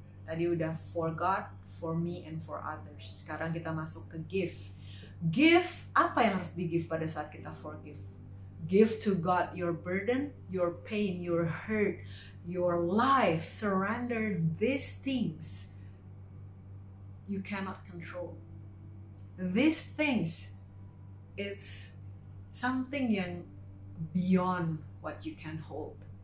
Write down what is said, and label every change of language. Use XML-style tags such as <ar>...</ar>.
<id>Tadi udah</id> <en>for God, for me, and for others.</en> <id>Sekarang kita masuk ke give. Give, apa yang harus di-give pada saat kita forgive?</id> <en>Give to God your burden, your pain, your hurt, your life. Surrender these things you cannot control. These things, it's something yang beyond what you can hold.</en>